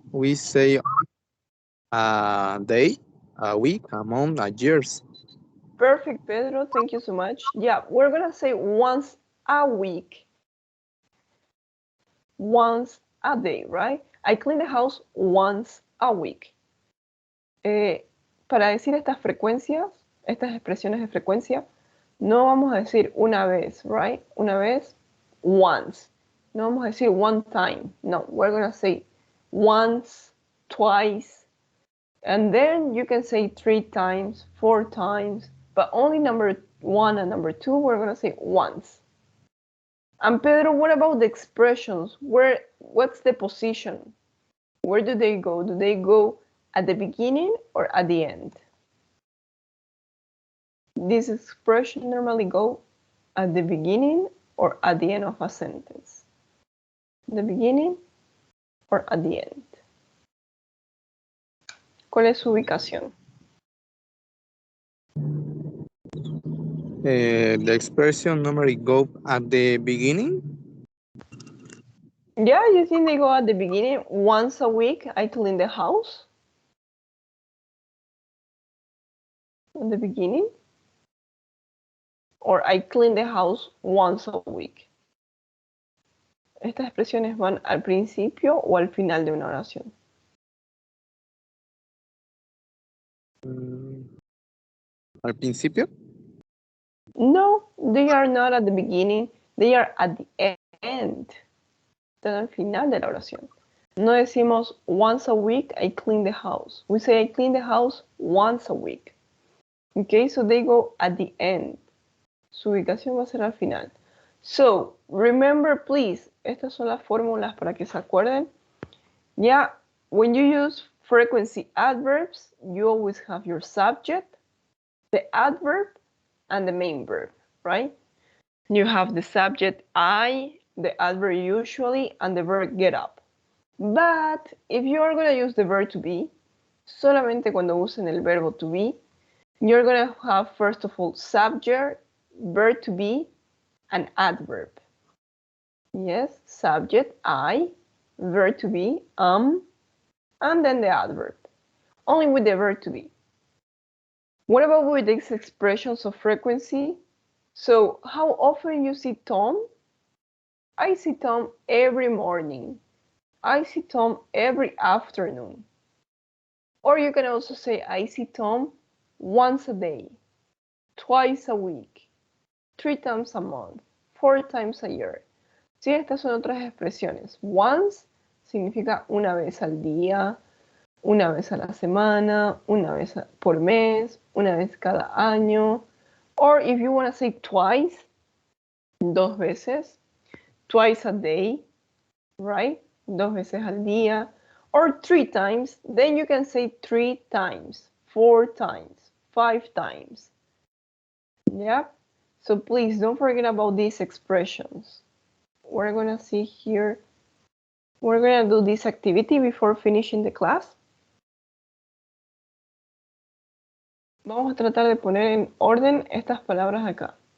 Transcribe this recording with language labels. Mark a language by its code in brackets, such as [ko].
[en] We say a day, a week, a month, a years. Perfect, Pedro. Thank you so much. Yeah, we're going to say once a week. Once a day, right? I clean the house once a week. [es] Para decir estas frecuencias, estas expresiones de frecuencia, no vamos a decir una vez, right? Una vez, once. No vamos a decir [en] one time. No, we're going to say once, twice, and then you can say 3 times, 4 times, but only number 1 and number 2, we're going to say once. And Pedro, what about the expressions? What's the position? Where do they go? Do they go at the beginning or at the end? This expression normally go at the beginning or at the end of a sentence. The beginning or at the end. [es] ¿Cuál es su ubicación? [en] The expression normally go at the beginning. Yeah, you think they go at the beginning? Once a week, I clean the house? At the beginning? Or I clean the house once a week. [es] Estas expresiones van al principio o al final de una oración. Al principio. [en] No, they are not at the beginning. They are at the end. [es] Están al final de la oración. No decimos [en] once a week I clean the house. We say I clean the house once a week. Okay, so they go at the end. [es] Su ubicación va a ser al final. [en] So, remember please, [es] estas son las fórmulas para que se acuerden. [en] Yeah, when you use frequency adverbs, you always have your subject, the adverb, and the main verb, right? You have the subject I, the adverb usually, and the verb get up. But if you are going to use the verb to be, [es] solamente cuando usen el verbo to be, [en] you're going to have first of all subject, verb to be, and adverb. Yes, subject I, verb to be and then the adverb. Only with the verb to be. What about with these expressions of frequency? So how often you see Tom? I see Tom every morning. I see Tom every afternoon. Or you can also say I see Tom once a day, twice a week, 3 times a month, 4 times a year. [es] Sí, estas son otras expresiones. Once significa una vez al día, una vez a la semana, una vez por mes, una vez cada año. [en] Or if you want to say twice, [es] 2 veces, [en] twice a day, right? [es] 2 veces al día. [en] Or 3 times, then you can say 3 times, 4 times, 5 times. Yeah? So please don't forget about these expressions. We're going to see here, we're going to do this activity before finishing the class. [es] Vamos a tratar de poner en orden estas palabras acá.